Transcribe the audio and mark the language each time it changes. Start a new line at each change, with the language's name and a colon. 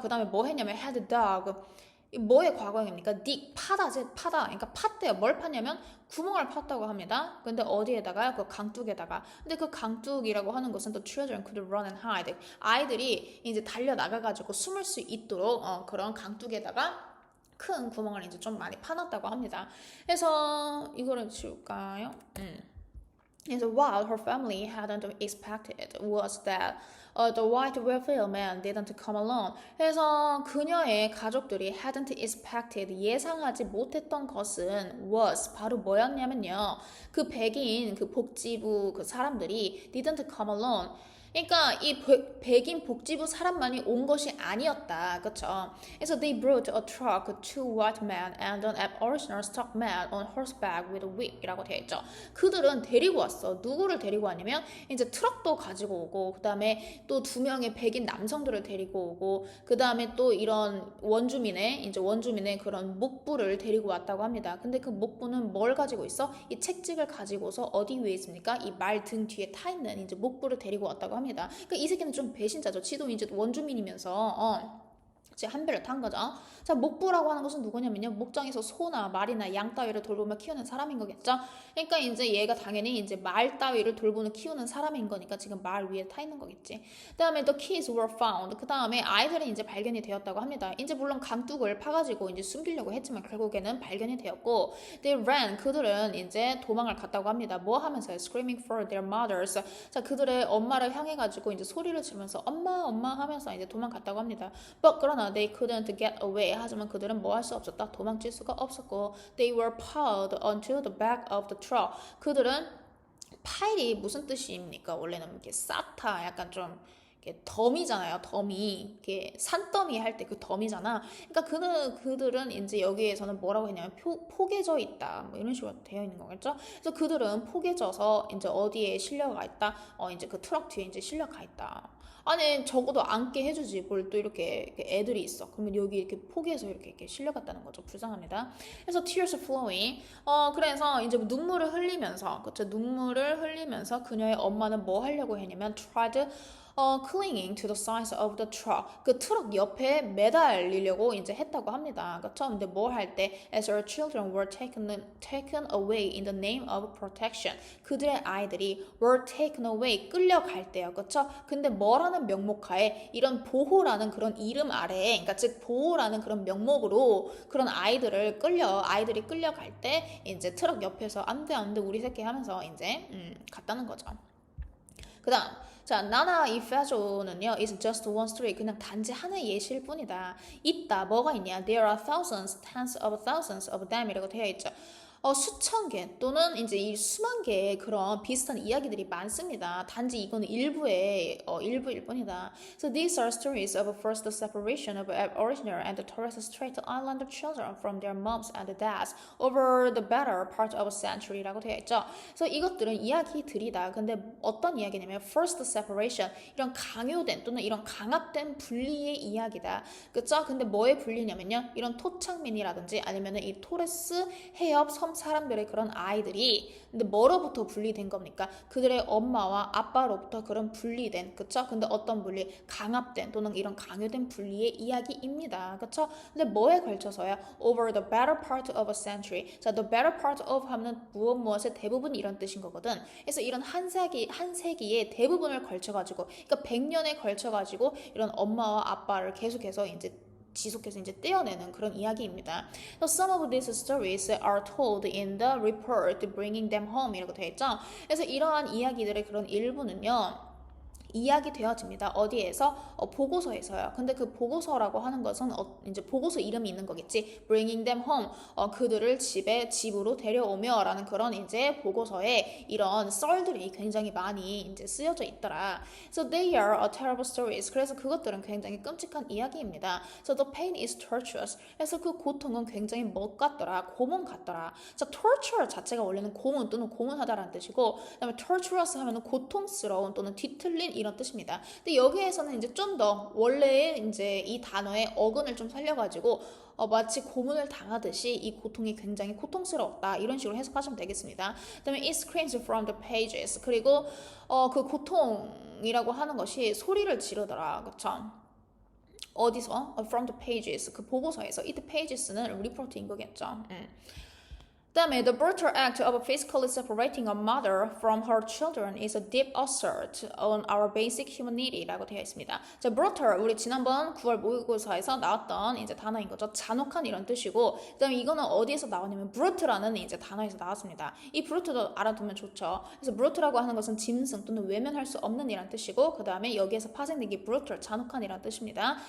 Korean: 그 다음에 뭐 했냐면
English: had dug.
Korean: 뭐의 과거형입니까? dig, 파다. 그러니까 팠대요. 뭘 팠냐면 구멍을 팠다고 합니다. 근데 어디에다가요? 그 강둑에다가. 근데 그 강둑이라고 하는 것은
English: the children could run and hide.
Korean: 아이들이 이제 달려 나가가지고 숨을 수 있도록 그런 강둑에다가 큰 구멍을 이제 좀 많이 파놨다고 합니다. 그래서 이거를 지울까요?
English: 그래서 what her family hadn't expected was that the white welfare man didn't come alone.
Korean: 그래서 그녀의 가족들이
English: hadn't expected
Korean: 예상하지 못했던 것은 was 바로 뭐였냐면요. 그 백인 그 복지부 그 사람들이
English: didn't come alone.
Korean: 그러니까 이 백인 복지부 사람만이 온 것이 아니었다. 그쵸?
English: 그래서 they brought a truck, two white men and an aboriginal stock man on horseback with a whip
Korean: 이라고 되어 있죠. 그들은 데리고 왔어. 누구를 데리고 왔냐면 이제 트럭도 가지고 오고 그 다음에 또 2명의 백인 남성들을 데리고 오고 그 다음에 또 이런 원주민의 그런 목부를 데리고 왔다고 합니다. 근데 그 목부는 뭘 가지고 있어? 이 책찍을 가지고서 어디 위에 있습니까? 이 말 등 뒤에 타 있는 이제 목부를 데리고 왔다고 합니다. 그러니까 이 새끼는 좀 배신자죠. 지도 이제 원주민이면서 이제 한 배를 탄 거죠. 자, 목부라고 하는 것은 누구냐면요. 목장에서 소나 말이나 양 따위를 돌보며 키우는 사람인 거겠죠. 그러니까 이제 얘가 당연히 이제 말 따위를 돌보는 키우는 사람인 거니까 지금 말 위에 타 있는 거겠지.
English: 그다음에 the kids were found.
Korean: 그다음에 아이들이 이제 발견이 되었다고 합니다. 이제 물론 강둑을 파가지고 이제 숨기려고 했지만 결국에는 발견이 되었고
English: they ran.
Korean: 그들은 이제 도망을 갔다고 합니다. 뭐 하면서요?
English: screaming for their mothers.
Korean: 자, 그들의 엄마를 향해 가지고 이제 소리를 지르면서 엄마 하면서 이제 도망갔다고 합니다.
English: But
Korean: 그러나
English: they couldn't get away.
Korean: 하지만 그들은 뭐 할 수 없었다. 도망칠 수가 없었고
English: they were piled onto the back of the truck.
Korean: 그들은 파일이 무슨 뜻입니까? 원래는 이렇게 쌓다 약간 좀 덤이잖아요. 덤이 이게 산더미 할 때 그 덤이잖아. 그러니까 그들은 이제 여기에서는 뭐라고 했냐면 포개져 있다. 뭐 이런 식으로 되어 있는 거겠죠. 그래서 그들은 포개져서 이제 어디에 실려가 있다. 이제 그 트럭 뒤에 이제 실려가 있다. 아니 적어도 앉게 해주지 뭘 또 이렇게 애들이 있어. 그러면 여기 이렇게 포개해서 이렇게 실려갔다는 거죠. 불쌍합니다.
English: 그래서 tears flowing.
Korean: 그래서 이제 눈물을 흘리면서 그쵸 눈물을 흘리면서 그녀의 엄마는 뭐 하려고 했냐면
English: tried clinging to the sides of the truck.
Korean: 그 트럭 옆에 매달리려고 이제 했다고 합니다. 그쵸? 근데 뭘 할 때
English: as her children were taken away in the name of protection.
Korean: 그들의 아이들이
English: were taken away
Korean: 끌려갈 때요. 그쵸? 근데 뭐라는 명목하에 이런 보호라는 그런 이름 아래에 그러니까 즉 보호라는 그런 명목으로 그런 아이들이 끌려갈 때 이제 트럭 옆에서 안돼 우리 새끼 하면서 이제 갔다는 거죠. 그 다음 자, 나나 이 페조는요
English: is just one story.
Korean: 그냥 단지 하나의 예시일 뿐이다. 있다. 뭐가 있냐?
English: There are thousands, tens of thousands of them
Korean: 이라고 되어 있죠. 수천 개 또는 이제 이 수만 개의 그런 비슷한 이야기들이 많습니다. 단지 이거는 일부일 뿐이다.
English: So these are stories of first the separation of Aboriginal and Torres Strait Islander children from their moms and dads over the better part of a century라고
Korean: 되어 있죠. 그래서 이것들은 이야기들이다. 근데 어떤 이야기냐면
English: first separation
Korean: 이런 강요된 또는 이런 강압된 분리의 이야기다. 그쵸? 근데 뭐의 분리냐면요. 이런 토착민이라든지 아니면은 이 토레스 해협 섬 사람들의 그런 아이들이 근데 뭐로부터 분리된 겁니까? 그들의 엄마와 아빠로부터 그런 분리된 그쵸? 근데 어떤 분리? 강압된 또는 이런 강요된 분리의 이야기입니다. 그쵸? 근데 뭐에 걸쳐서요?
English: Over the better part of a century.
Korean: 자,
English: the better part of
Korean: 하면 무엇의 대부분 이런 뜻인 거거든. 그래서 이런 한 세기의 대부분을 걸쳐가지고 그러니까 100년에 걸쳐가지고 이런 엄마와 아빠를 계속해서 이제 떼어내는 그런 이야기입니다.
English: So some of these stories are told in the report bringing them home
Korean: 이라고 되어 있죠. 그래서 이러한 이야기들의 그런 일부는요. 이야기 되어집니다. 어디에서? 보고서에서요. 근데 그 보고서라고 하는 것은 이제 보고서 이름이 있는 거겠지.
English: Bringing them home.
Korean: 그들을 집으로 데려오며라는 그런 이제 보고서에 이런 썰들이 굉장히 많이 이제 쓰여져 있더라.
English: So they are terrible stories.
Korean: 그래서 그것들은 굉장히 끔찍한 이야기입니다.
English: So the pain is torturous.
Korean: 그래서 그 고통은 굉장히 뭐 같더라? 고문 같더라. 자, torture 자체가 원래는 고문 또는 고문하다라는 뜻이고, 그다음에 torturous 하면은 고통스러운 또는 뒤틀린 이런 뜻입니다. 근데 여기에서는 이제 좀 더 원래의 이제 이 단어의 어근을 좀 살려가지고 마치 고문을 당하듯이 이 고통이 굉장히 고통스러웠다 이런 식으로 해석하시면 되겠습니다.
English: 그다음에 it screams from the pages.
Korean: 그리고 그 고통이라고 하는 것이 소리를 지르더라. 그쵸? 어디서?
English: From the pages.
Korean: 그 보고서에서. It pages는 리포트인 거겠죠.
English: 그다음에 the brutal act of physically separating a mother from her children is a deep assault on our basic humanity라고
Korean: 되어 있습니다. 자, brutal 우리 지난번 9월 모의고사에서 나왔던 이제 단어인 거죠. 잔혹한 이런 뜻이고, 그다음에 이거는 어디에서 나오냐면 brute라는 이제 단어에서 나왔습니다. 이 brute도 알아두면 좋죠. 그래서 brute라고 하는 것은 짐승 또는 외면할 수 없는 이란 뜻이고, 그다음에 여기에서 파생된 게 brutal 잔혹한 이란 뜻입니다.